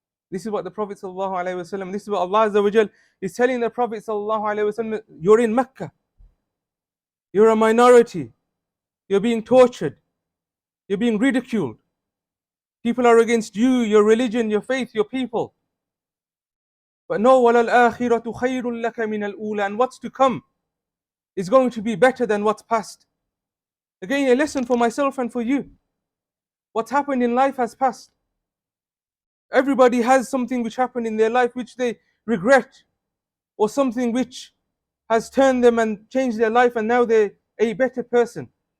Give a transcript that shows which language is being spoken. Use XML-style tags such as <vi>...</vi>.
<en>This is what the Prophet ﷺ, this is what Allah Azza wa Jal is telling the Prophet ﷺ, you're in Mecca. You're a minority. You're being tortured. You're being ridiculed. People are against you, your religion, your faith, your people. But no,</en> <ar>وَلَلْآخِرَةُ خَيْرٌ لَكَ مِنَ الْأُولَى.</ar> <en>And what's to come is going to be better than what's past. Again, a lesson for myself and for you. What's happened in life has passed. Everybody has something which happened in their life which they regret, or something which has turned them and changed their life, and now they're a better person.</en>